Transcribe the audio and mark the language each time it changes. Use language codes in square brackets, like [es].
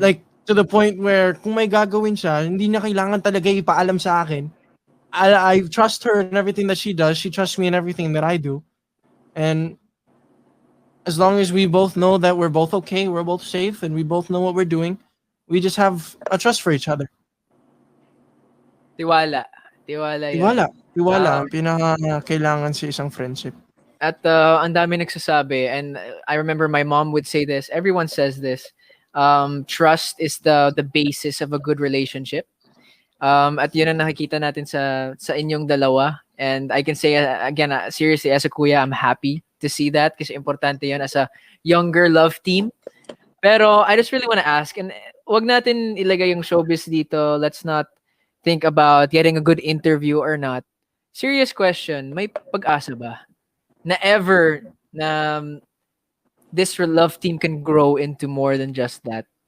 [en] Like, to the point where [tl] kung may gagawin siya, hindi niya kailangan talaga ipaalam sa akin. [en] I trust her in everything that she does. She trusts me in everything that I do. And as long as we both know that we're both okay, we're both safe, and we both know what we're doing, we just have a trust for each other. [tl] Tiwala. Tiwala yun. Tiwala. Tiwala [en] Wow. [tl] ang pinaka-kailangan sa isang friendship. At ang dami nagsasabi, [en] and I remember my mom would say this, everyone says this, trust is the basis of a good relationship. [tl] At yun ang nakikita natin sa inyong dalawa. [en] And I can say, again, seriously, as a kuya, I'm happy to see that [tl] kasi importante yun [en] as a younger love team. Pero I just really want to ask, and [tl] wag natin ilagay yung showbiz dito. [en] Let's not think about getting a good interview or not. Serious question, [tl] may pag-asa ba [en] na ever na this love team can grow into more than just that?